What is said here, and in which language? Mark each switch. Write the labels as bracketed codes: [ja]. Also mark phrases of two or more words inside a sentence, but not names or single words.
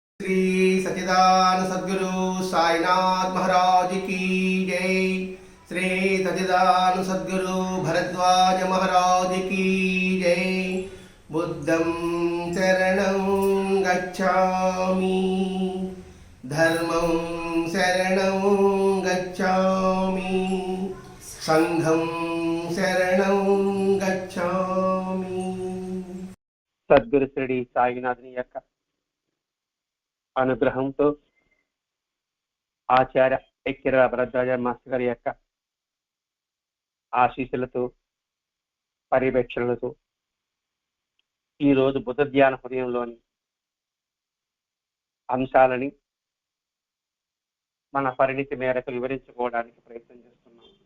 [hi] श्री सच्चिदानंद सद्गुरु साईनाथ महाराज की जय। श्री सच्चिदानंद सद्गुरु भरद्वाज महाराज की जय। [pi] बुद्धं शरणं गच्छामि, धर्मं शरणं गच्छामि, संघं शरणं गच्छामि। [te] సద్గురు శ్రీ సాయినాథుని యొక్క అనుగ్రహంతో ఆచార్య ఎక్కిర భరద్వాజ మాస్టర్ గారి యొక్క ఆశీస్సులతో పర్యవేక్షణలతో ఈరోజు బుద్ధ ధ్యాన హృదయంలోని అంశాలని మన పరిణితి మేరకు వివరించుకోవడానికి ప్రయత్నం చేస్తున్నాం.